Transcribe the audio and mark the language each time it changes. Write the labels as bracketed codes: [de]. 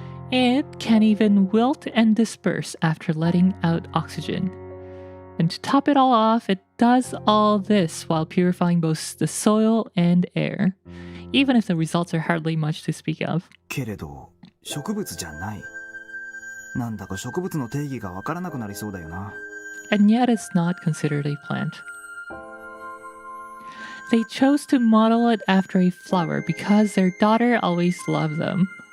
[en] It can even wilt and disperse after letting out oxygen. And to top it all off, it does all this while purifying both the soil and air, even if the results are hardly much to speak of. [ja] けれど、植物じゃない。なんだか植物の定義がわからなくなりそうだよな。 [en] And yet it's not considered a plant. They chose to model it after a flower because their daughter always loved them.